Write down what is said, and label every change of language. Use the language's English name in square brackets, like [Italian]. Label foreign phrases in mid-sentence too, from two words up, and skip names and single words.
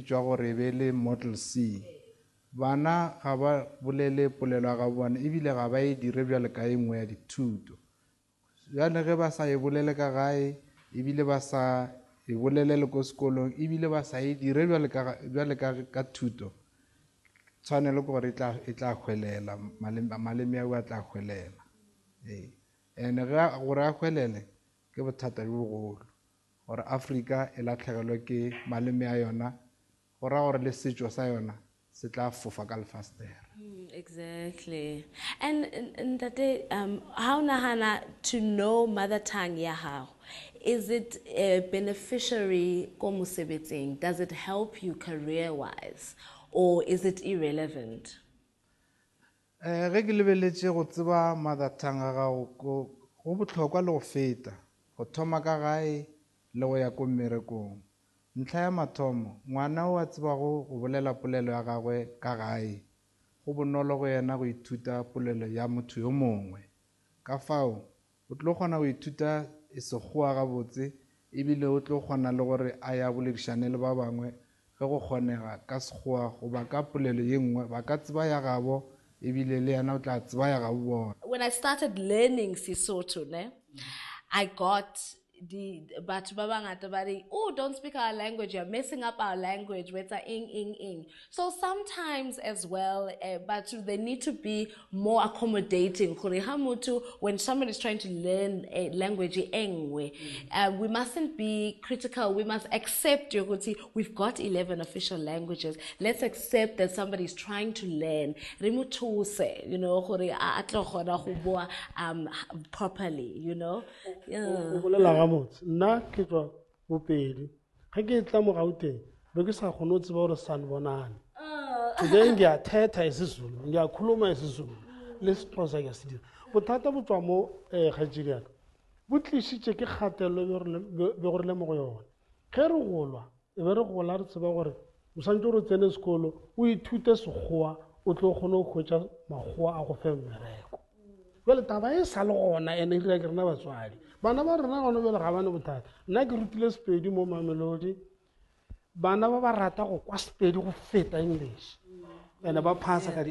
[Northern Sotho] bitšwa gore be le Model C bana ga ba bolele polelo ga bona ebile ga ba e dire bjale ka engwe ya dithuto bjale ge ba sa e bolele ka gae ebile ba sa e bolele le ko sekolong ebile ba sa e dire bjale ka thuto tshwanelo ke gore e tla hwelela maleme ao a tla hwelela ene gore a hwelele ke bothata jo bogolo gore Afrika e latlhegelwe ke maleme a yona go ra gore le setšo sa yona se tla fofa ka lefastere. [English] Exactly. And how nahana to know mother tongue [Southern Sotho] ya hao? [English] Is it beneficiary [Southern Sotho] ko mosebetsing? [English] Does it help you career-wise? Or is it irrelevant? [Northern Sotho] Ge ke lebeletše go tseba [English] mother tongue [Northern Sotho] ga gago go bohlokwa le go feta go thoma ka gae le go ya ko mmerekong ntlha ya mathomo ngwana o a tsebago go bolela polelo ya gagwe ka gae go bonolo go yena go ithuta polelo ya motho yo mongwe ka fao o tlo kgona go ithuta sekgowa gabotse ebile o tlo kgona le gore a ya boledišane le ba bangwe ge go kgonega ka sekgowa goba ka polelo ye nngwe ba ka tseba ya gabo ebile le yena o tla tseba ya gabo bona. [English] When I started learning Sesotho, I got but oh, don't speak our language, you're messing up our language with a ing. So sometimes as well, but they need to be more accommodating. When somebody is trying to learn a language, we mustn't be critical. We must accept, we've got 11 official languages. Let's accept that somebody is trying to learn. Properly, [Northern Sotho] nna ke tswa bopedi ga ke tla mo gauteng be ke sa kgone go tseba gore sanibonani today [Zulu] ngiyathetha isizulu ngiyakhuluma isizulu [Northern Sotho] le sixhosa ke se dira bothata bo tswa mo kgaetšedi yaka bo tlišitše ke kgatelelo be gore le mo go yone ge re golwa e be re gola re tseba gore o santse gore o tsene sekolo o ithute sekgowa o tlo kgone go hwetša makgowa a go fe mmereko jale taba e sa le gona ene e dira ke rena batswadi bana ba rena gona bjale ga bane bothata nna ke rutile Sepedi mo Mamelodi bana ba rata go kwa Sepedi go feta English ene ba phasa ka di